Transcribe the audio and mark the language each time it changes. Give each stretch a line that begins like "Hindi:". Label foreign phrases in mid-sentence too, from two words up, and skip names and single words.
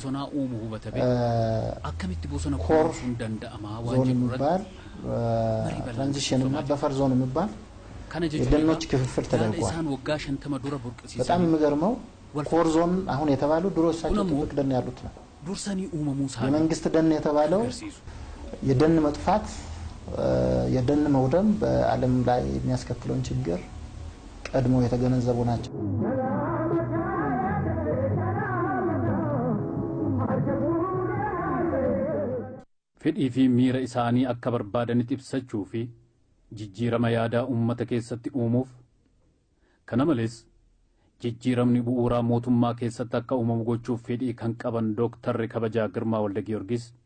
English: core zone
Amharic: የሚባል ትራንዚሽን እና
English: buffer zone
Amharic: የሚባል የደኖች ክፍፍል ተደርጓል። በጣም የሚገርመው
English: core zone
Amharic: አሁን የተባለው ድሮ እሳቸው ጥብቅ ደን ያሉት ነው። የመንግስት ደን የተባለው የደን መጥፋት የደን መውደም በዓለም ላይ የሚያስከትለውን ችግር ቀድሞ የተገነዘቡ ናቸው።
Oromo: fedhii fi miira isaanii akka barbaadanitti ibsachuu fi jijjiirama yaadaa uummata keessatti uumuuf kana malees jijjiiramni bu'uuraa mootummaa keessatti akka uumamu gochuuf fedhii kan qaban Dooktarri Kabajaa Girmaa Waldagiyoorgis